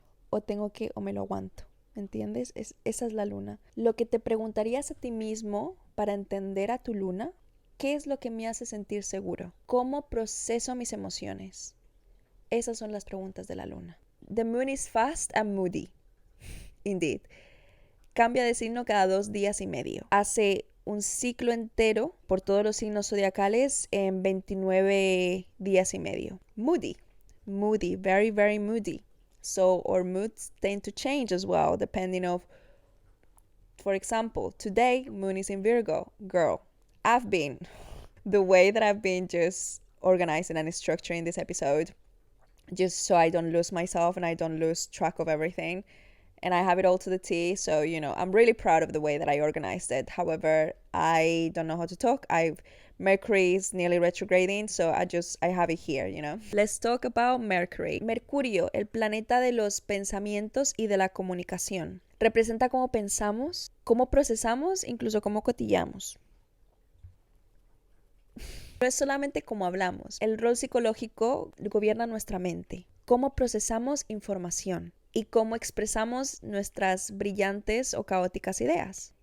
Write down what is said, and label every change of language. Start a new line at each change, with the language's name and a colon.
Spanish: O me lo aguanto, ¿entiendes? Esa es la luna. Lo que te preguntarías a ti mismo para entender a tu luna, ¿qué es lo que me hace sentir seguro? ¿Cómo proceso mis emociones? Esas son las preguntas de la luna.
English: The moon is fast and moody. Indeed.
Spanish: Cambia de signo cada 2 días y medio. Hace un ciclo entero por todos los signos zodiacales en 29 días y medio.
English: Moody. Moody. Very, very moody. So our moods tend to change as well, depending of, for example, today, moon is in Virgo. Girl, the way that I've been just organizing and structuring this episode, just so I don't lose myself and I don't lose track of everything. And I have it all to the T, so, I'm really proud of the way that I organized it. However, I don't know how to talk. Mercury is nearly retrograding, so I have it here, Let's talk about Mercury.
Spanish: Mercurio, el planeta de los pensamientos y de la comunicación. Representa cómo pensamos, cómo procesamos, incluso cómo cotillamos. No es solamente cómo hablamos. El rol psicológico gobierna nuestra mente. Cómo procesamos información y cómo expresamos nuestras brillantes o caóticas ideas.